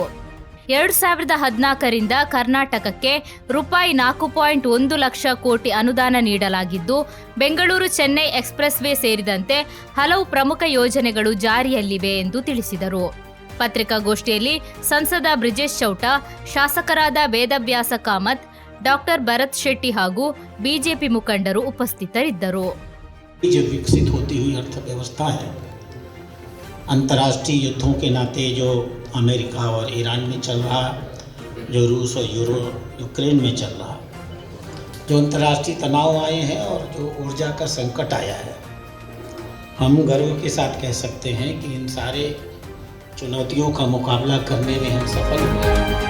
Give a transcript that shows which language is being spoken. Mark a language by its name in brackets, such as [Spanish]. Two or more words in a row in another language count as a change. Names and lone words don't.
[Kannada] 2014ರಿಂದ ಕರ್ನಾಟಕಕ್ಕೆ ₹4.1 ಲಕ್ಷ ಕೋಟಿ ಅನುದಾನ ನೀಡಲಾಗಿದ್ದು, ಬೆಂಗಳೂರು ಚೆನ್ನೈ ಎಕ್ಸ್‌ಪ್ರೆಸ್ ವೇ ಸೇರಿದಂತೆ ಹಲವು ಪ್ರಮುಖ ಯೋಜನೆಗಳು ಜಾರಿಯಲ್ಲಿವೆ ಎಂದು ತಿಳಿಸಿದರು. ಪತ್ರಿಕಾಗೋಷ್ಠಿಯಲ್ಲಿ ಸಂಸದ ಬ್ರಿಜೇಶ್ ಚೌಟಾ, ಶಾಸಕರಾದ ವೇದವ್ಯಾಸ ಕಾಮತ್, ಡಾಕ್ಟರ್ ಭರತ್ ಶೆಟ್ಟಿ ಹಾಗೂ ಬಿಜೆಪಿ ಮುಖಂಡರು ಉಪಸ್ಥಿತರಿದ್ದರು. [Hindi] जो विकसित होती हुई अर्थव्यवस्था है, अंतर्राष्ट्रीय युद्धों के नाते जो अमेरिका और ईरान में चल रहा, जो रूस और यूक्रेन में चल रहा, जो अंतर्राष्ट्रीय तनाव आए हैं और जो ऊर्जा का संकट आया है, हम गर्व के साथ कह सकते हैं कि इन सारे चुनौतियों का मुकाबला करने में हम सफल हुए।